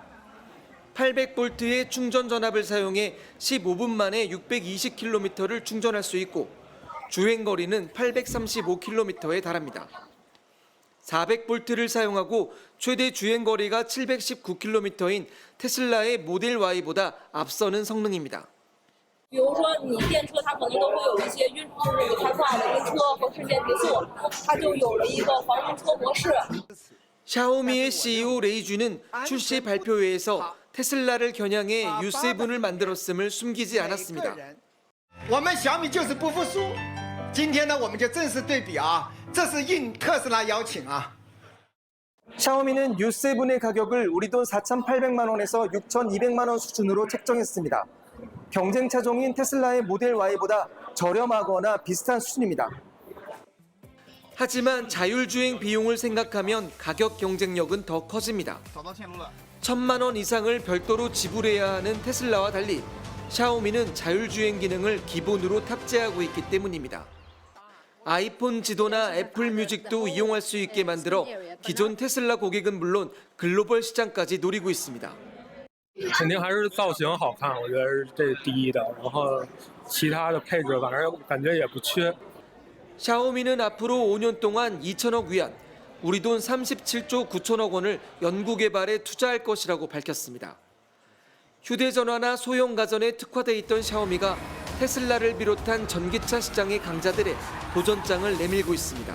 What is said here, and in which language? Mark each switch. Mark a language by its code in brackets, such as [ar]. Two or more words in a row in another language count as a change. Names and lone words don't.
[ko] 800V의 충전 전압을 사용해 15분 만에 620km를 충전할 수 있고 주행거리는 835km에 달합니다. 400V를 사용하고 최대 주행거리가 719km인 테슬라의 모델 Y보다 앞서는 성능입니다. [zh] 比如说你电车它可能都会有一些开挂的晕车和瞬间提速，它就有了一个防晕车模式。 [ko] 샤오미의 CEO 레이주는 출시 발표회에서 테슬라를 겨냥해 U7을 만들었음을 숨기지 않았습니다. [zh] 我们小米就是不服输。今天呢，我们就正式对比啊，这是应特斯拉邀请啊。 [ko] 샤오미는 U7의 가격을 우리 돈 4,800만 원에서 6,200만 원 수준으로 책정했습니다. 경쟁 차종인 테슬라의 모델 Y보다 저렴하거나 비슷한 수준입니다. 하지만 자율주행 비용을 생각하면 가격 경쟁력은 더 커집니다. 1,000만 원 이상을 별도로 지불해야 하는 테슬라와 달리 샤오미는 자율주행 기능을 기본으로 탑재하고 있기 때문입니다. 아이폰 지도나 애플 뮤직도 이용할 수 있게 만들어 기존 테슬라 고객은 물론 글로벌 시장까지 노리고 있습니다. [zh] 肯定还是造型好看，我觉得是这第一的。然后其他的配置反正感觉也不缺。 [ko] 샤오미는 앞으로 5년 동안 2천억 위안, 우리 돈 37조 9천억 원을 연구 개발에 투자할 것이라고 밝혔습니다. 휴대전화나 소형 가전에 특화돼 있던 샤오미가 테슬라를 비롯한 전기차 시장의 강자들의 도전장을 내밀고 있습니다.